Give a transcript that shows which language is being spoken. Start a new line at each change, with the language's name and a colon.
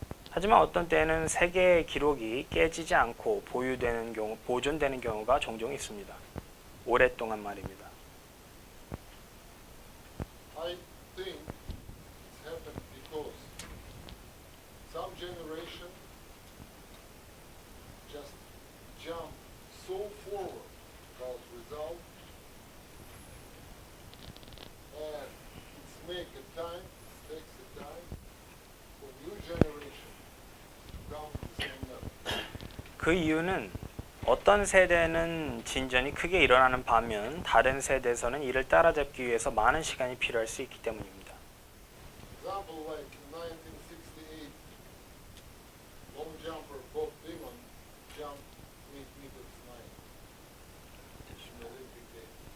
Korean: 하지만 어떤 때는 세계의 기록이 깨지지 않고 보존되는 경우가 종종 있습니다. 오랫동안 말입니다.
English: I think it's happened because some generation just jump so forward about result, and it's make a time, it takes a time for new generation to come to the same level.
Korean: 그 이유는 어떤 세대는 진전이 크게 일어나는 반면 다른 세대에서는 이를 따라잡기 위해서 많은 시간이 필요할 수 있기 때문입니다.
English: Example like in 1968, long jumper Bob Beamon jumped 8 meters 9 in Olympic Games.